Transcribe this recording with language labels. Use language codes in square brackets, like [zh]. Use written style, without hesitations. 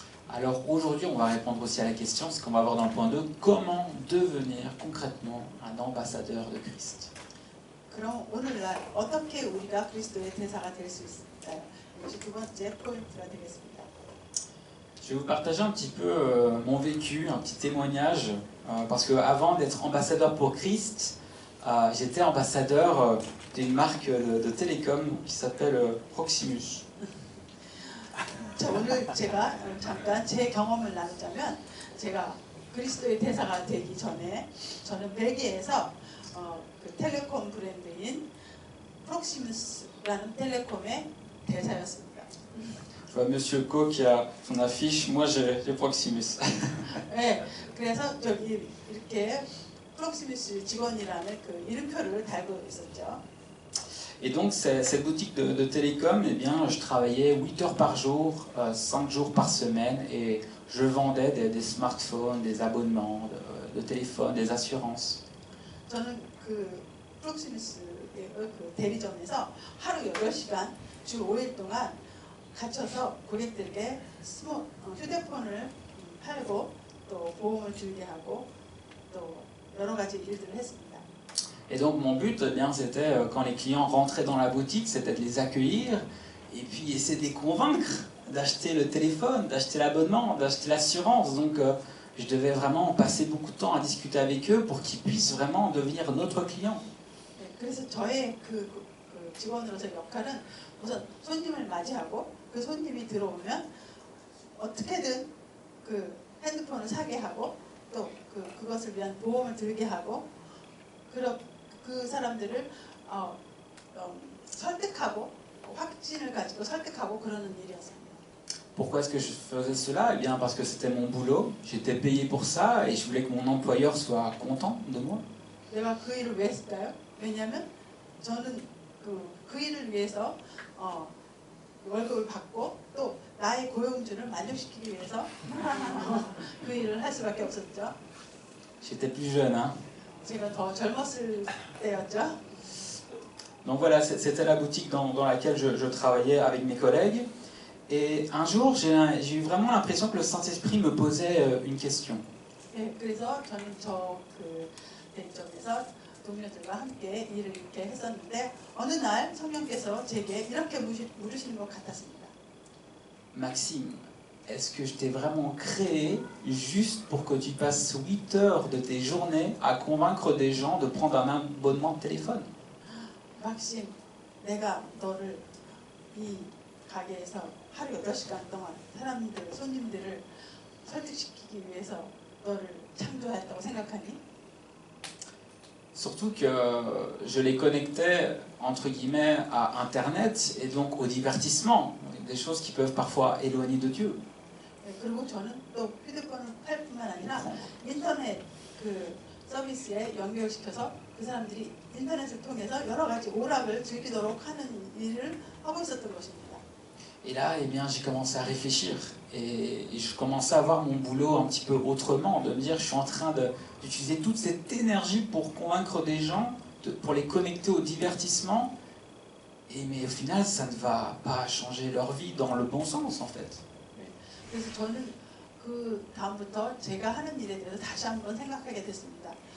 [fr] Alors aujourd'hui, on va répondre aussi à la question, ce qu'on va voir dans le point 2, comment devenir concrètement un ambassadeur de Christ. [ko] 그럼 오늘날 어떻게 우리가 그리스도의 대사가 될 수 있을까요? 이것이 두 번째 포인트가 되겠습니다. [fr] Je vais vous partager un petit peu mon vécu, un petit témoignage, parce qu'avant d'être ambassadeur pour Christ, j'étais ambassadeur d'une marque de télécom qui s'appelle Proximus. [ko] 자, 오늘 제가 잠깐 제 경험을 나누자면 제가 그리스도의 대사가 되기 전에 저는 벨기에에서 그 텔레콤 브랜드인 프록시무스라는 텔레콤의 대사였습니다. [fr] Je vois Monsieur Co qui a son affiche, moi j'ai Proximus. [ko] 네, 그래서 저기 이렇게 프록시무스 직원이라는 그 이름표를 달고 있었죠. [fr] Et donc cette boutique de télécom, eh bien, je travaillais 8 heures par jour, 5 jours par semaine, et je vendais des smartphones, des abonnements de téléphone, des assurances. [ko] 저는 그 프록시무스의 그 대리점에서 하루 8시간 주 5일 동안 갇혀서 고객들에게 휴대폰을 팔고 또 보험을 주게 하고 또 여러 가지 일들을 했습니다. [fr] Et donc mon but, eh bien, c'était quand les clients rentraient dans la boutique, c'était de les accueillir et puis essayer de les convaincre d'acheter le téléphone, d'acheter l'abonnement, d'acheter l'assurance. Donc je devais vraiment passer beaucoup de temps à discuter avec eux pour qu'ils puissent vraiment devenir notre client. [ko] 네, 그래서 저의 그 직원으로서의 역할은 우선 손님을 맞이하고 그 손님이 들어오면 어떻게든 그 핸드폰을 사게 하고 또 그것을 위한 보험을 들게 하고 그 사람들을 설득하고 확신을 가지고 설득하고 그러는 일이었습니다. [fr] Pourquoi est-ce que je faisais cela? Eh bien parce que c'était mon boulot, j'étais payé pour ça et je voulais que mon employeur soit content de moi. [ko] 내가 그 일을 왜 했을까요? 왜냐하면 저는 그 일을 위해서 월급을 받고 또 나의 고용주를 만족시키기 위해서 그 일을 할 수밖에 없었죠. [fr] J'étais plus jeune, hein. [ko] 제가 더 젊었을 때였죠. [fr] Donc voilà, c'était la boutique dans laquelle je travaillais avec mes collègues. Et un jour, j'ai eu vraiment l'impression que le Saint-Esprit me posait une question. [ko] 네, 그래서 저는 그 대점에서 동료들과 함께 일을 이렇게 했었는데 어느 날 성령께서 제게 이렇게 물으시는 것 같았습니다. [fr] Maxime, est-ce que je t'ai vraiment créé juste pour que tu passes 8 heures de tes journées à convaincre des gens de prendre un abonnement de téléphone? [ko] 막심, 내가 너를 이 가게에서 하루 8시간 동안 손님들을 설득시키기 위해서 너를 창조했다고 생각하니? [fr] Surtout que je les connectais, entre guillemets, à Internet et donc au divertissement, des choses qui peuvent parfois éloigner de Dieu. [ko] 그리고 저는 또 휴대폰을 팔 뿐만 아니라 인터넷 그 서비스에 연결시켜서 그 사람들이 인터넷을 통해서 여러 가지 오락을 즐기도록 하는 일을 하고 있었던 것입니다. [fr] Et là, eh bien, j'ai commencé à réfléchir et je commençais à voir mon boulot un petit peu autrement, de me dire je suis en train d'utiliser toute cette énergie pour convaincre des gens, pour les connecter au divertissement, mais au final, ça ne va pas changer leur vie dans le bon sens en fait. [ko] 그래서 저는 그 다음부터 제가 하는 일에 대해서 다시 한번 생각하게 됐습니다.